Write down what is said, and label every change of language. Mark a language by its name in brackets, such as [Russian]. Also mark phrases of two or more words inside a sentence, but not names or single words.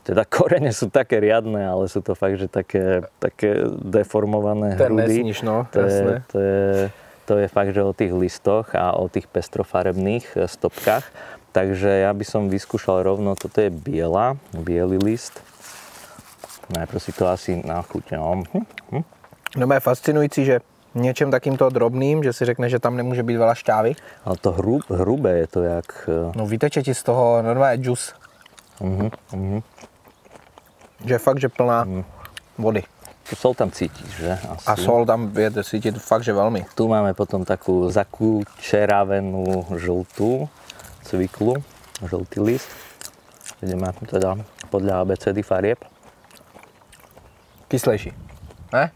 [Slovak] Teda korene sú také riadne, ale sú to fakt, že také deformované hrudy. Nesníš, no, jasné. To je fakt, že o tých listoch a o tých pestrofarebných stopkách. Takže ja by som vyskúšal rovno, toto je biely list. Najprv si to asi nachutňam. [Czech] No je fascinující, že něčem takýmto drobným, že si řekne, že tam nemůže být [Slovak] veľa šťávy. [Czech] Ale to hrubé je to jak... No vyteče ti z toho normálně džus. Že fakt, že plná vody. [Slovak] Tu sol tam cítiš, že? Asi. A sol tam je cítiť fakt, že veľmi. Tu máme potom takú zakúčeravenú žltú cviklu, žltý list, kde má teda podľa ABCD farieb. [Czech] Kyslejší, ne?